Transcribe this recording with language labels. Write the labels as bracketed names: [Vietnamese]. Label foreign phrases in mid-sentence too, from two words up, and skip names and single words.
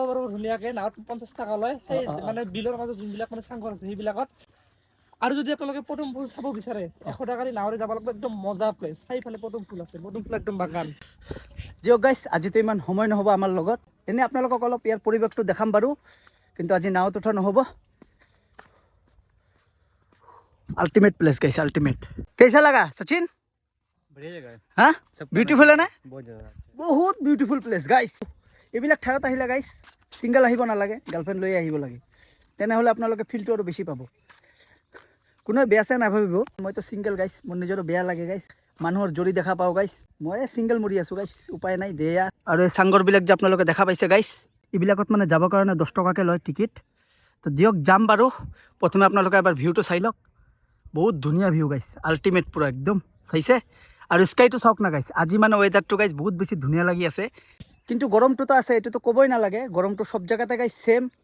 [Assamese] পাৰো ধুনীয়াকে নাওত 50 টাকা লয় সেই মানে বিলৰ মাজত যোনবিলাক মানে চাংঘৰ আছে সেইবিলাকত আৰু যদি আপোনালোকে পদুম ফুল চাব বিচাৰে 100 টাকা দি নাওৰে যাব লাগিব একদম মজা প্লেচ সেইফালে পদুম ফুল আছে পদুম ফুল একদম বাগান দিয়ক গাইস আজিতো ইমান সময় নহব আমাৰ লগত এনে আপোনালোকক অলপ ইয়াৰ পৰিৱেশটো দেখাম বাৰু কিন্তু আজি নাওত উঠা নহব [English] ultimate place [Hindi] कैसा अल्टीमेट कैसा लगा सचिन बढ़िया जगह है हाँ ब्यूटीफुल है ना बहुत [English] beautiful place guys [Assamese] এইবিলাক ঠাইত আহিলে গাইস সিঙ্গেল আহিব নালাগে গার্লফ্রেন্ড লৈ আহিব লাগে তেনেহলে আপোনালোকে ফিলটো আৰু বেছি পাব কোনো বেয়া চেয়া নাভাবিব মইতো সিঙ্গেল গাইস মোৰ নিজৰো বেয়া লাগে গাইস মানুহৰ জৰি দেখা পাও গাইস মই সিঙ্গেল মৰি আছো গাইস উপায় নাই দেয়া আৰু এই সাংগৰ বিলাক যে আপোনালোকে দেখা পাইছে গাইস এইবিলাকত মানে যাব কাৰণে 10 টকাকে লয় টিকিট তো দিয়ক যাম বাৰু প্ৰথমে আপোনালোকে এবাৰ ভিউটো চাই লওক বহুত ধুনীয়া ভিউ গাইস আল্টিমেট পুৰা একদম চাইছে আৰু স্কাইটো চাওক না গাইস আজি মানে ওয়েদাৰটো গাইস বহুত বেছি ধুনীয়া লাগি আছে কিন্তু গৰমটো আছে এটো তো কবই নালাগে গৰমটো সব জায়গাতে গাইস সেম